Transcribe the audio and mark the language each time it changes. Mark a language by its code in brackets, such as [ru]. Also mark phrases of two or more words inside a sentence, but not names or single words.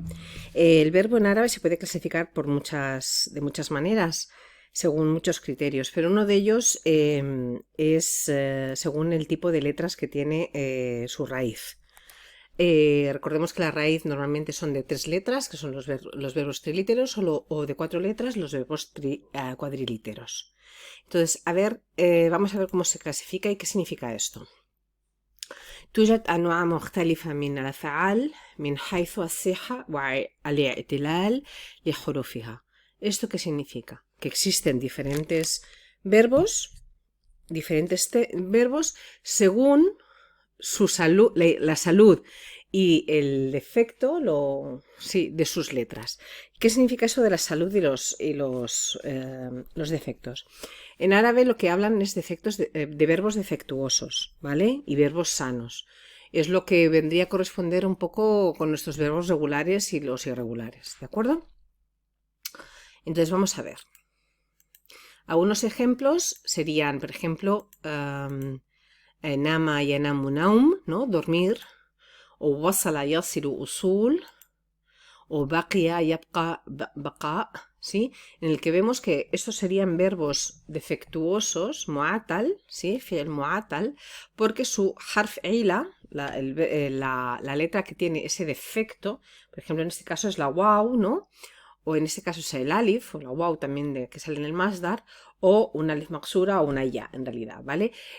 [es] El verbo en árabe se puede clasificar de muchas maneras, según muchos criterios, pero uno de ellos es según el tipo de letras que tiene su raíz. Recordemos que la raíz normalmente son de 3 letras, que son los verbos trilíteros, o de 4 letras, los verbos cuadrilíteros. Entonces, vamos a ver cómo se clasifica y qué significa esto. [ar] توجد أنواع مختلفة من الأفعال من حيث الصحة والاعتلال لحروفها. [es] ¿Esto qué significa? Que existen diferentes verbos según su salud, la salud y el defecto de sus letras. ¿Qué significa eso de la salud y los defectos? En árabe lo que hablan es de verbos defectuosos, ¿vale? Y verbos sanos. Es lo que vendría a corresponder un poco con nuestros verbos regulares y los irregulares, ¿de acuerdo? Entonces vamos a ver. Algunos ejemplos serían, por ejemplo, [ar] نام ينام نوم, [es] ¿no? Dormir, o [ar] وصل يصل وصول, [es] o [ar] بقي يبقى بقاء, [es] ¿sí? En el que vemos que estos serían verbos defectuosos, mu'atal, ¿sí? [ar] فعل معتل, [es] porque su [ar] حرف علة, [es] la letra que tiene ese defecto, por ejemplo en este caso es la waw, ¿no? O en este caso es el alif, o la waw también que sale en el masdar, o un [ar] ألف مقصورة [es] o una ya, en realidad, ¿vale?